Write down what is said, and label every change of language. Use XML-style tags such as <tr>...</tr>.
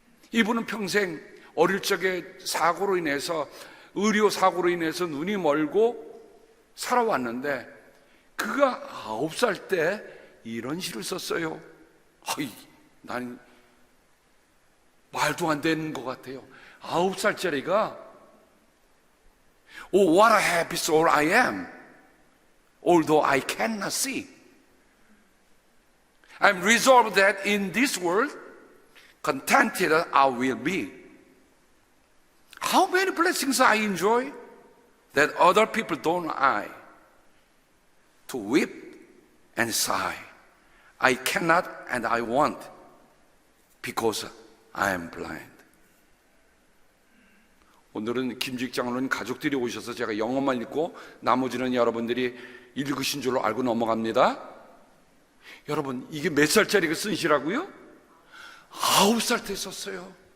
<ko>이분은 평생 어릴 적에 사고로 인해서, 의료 사고로 인해서 눈이 멀고 살아왔는데, 그가 9살 때 이런 시를 썼어요. 난 말도 안 되는 것 같아요. 9살짜리가</ko> <en>Oh, what a happy soul I am, although I cannot see. I'm resolved that in this world, contented I will be. How many blessings I enjoy that other people don't I. To weep and sigh, I cannot and I won't because I am blind.</en> <ko>오늘은 김직 장로님 가족들이 오셔서 제가 영어만 읽고 나머지는 여러분들이 읽으신 줄로 알고 넘어갑니다. 여러분, 이게 몇 살짜리가 쓴 시라고요? 9살 때 썼어요.</ko>